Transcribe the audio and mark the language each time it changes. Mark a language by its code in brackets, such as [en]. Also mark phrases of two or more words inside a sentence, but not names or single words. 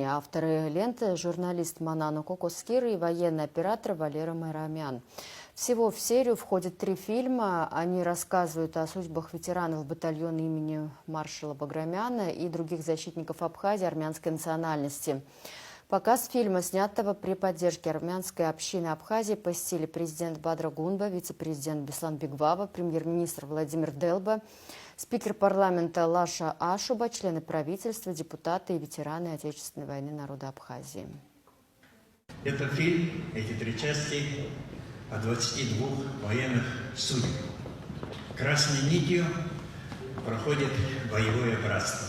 [ru] Авторы ленты – журналист Манану Кокоскир и военный оператор Валера Майрамян. Всего в серию входит 3 фильма. Они рассказывают о судьбах ветеранов батальона имени маршала Баграмяна и других защитников Абхазии армянской национальности. Показ фильма, снятого при поддержке армянской общины Абхазии, посетили президент Бадра Гунба, вице-президент Беслан Бигвава, премьер-министр Владимир Делба, спикер парламента Лаша Ашуба, члены правительства, депутаты и ветераны Отечественной войны народа Абхазии. Это фильм, эти 3 части о 22 военных судьбах. Красной нитью проходит боевое братство.